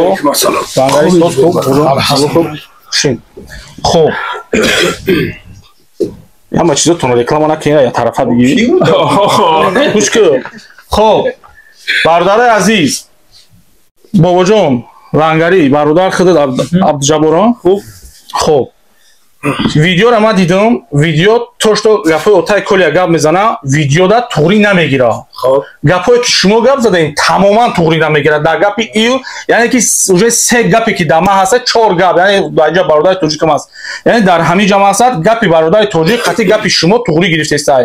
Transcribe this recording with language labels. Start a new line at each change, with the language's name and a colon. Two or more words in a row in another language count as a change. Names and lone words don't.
Persian: خب همه چیزتون رکلام نکنید یا طرفه بگیرید گوش کن خب برادر عزیز بابا جان لنگری برادر خودت عبدالجبار خوب خب
Tajik: видеоро ман дидам, видео то што гафои Отаи Колия гап мезана, видеода туғрӣ намегира. Гапҳое ки шумо гап задаин тамоман туғрӣ намегира. Дар гапи ил, яъне ки уже 3 гапе ки дар ман ҳаст, 4 гап, яъне дар инҷа бародари тоҷикам ҳаст. Яъне дар ҳамин ҷамъ ҳаст, гапи бародари тоҷик қатъи гапи шумо туғрӣ гирифтестай.